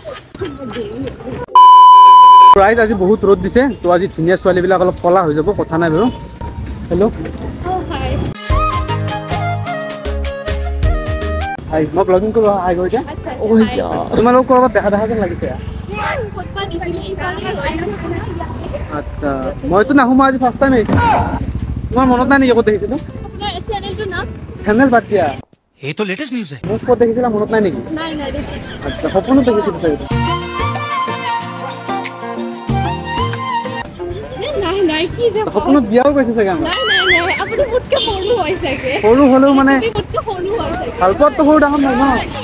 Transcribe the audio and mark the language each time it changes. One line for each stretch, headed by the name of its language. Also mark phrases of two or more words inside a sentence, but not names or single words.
Assamese: ৰাইজ আজি বহুত ৰ'দ দিছে তো আজি ধুনীয়া ছোৱালীবিলাক অলপ কলা হৈ যাব কথা নাই বাৰু হেল্ল' হাই মই ব্লগিং কৰোঁ হাই কৰি দিয়া তোমালোক ক'ৰবাত দেখা দেখা যেন লাগিছে আচ্ছা মইতো নাহোঁ মই আজি
English: first time
Assamese: আহিছোঁ তোমাৰ মনত নাই নেকি ক'ত দেখিছিলোঁ চেনেল বাদ দিয়া
Hindi: ये तो लेटेस्ट न्यूज़ है
Assamese: মোক ক'ত দেখিছিলা মনত নাই নেকি আচ্ছা সপোনত দেখিছিলোঁ চাগে সপোনত বিয়াও কৈছে চাগে আমাৰ সৰু হ'লেও মানে ভাল পোৱাততো সৰু ডাঙৰ নাই ন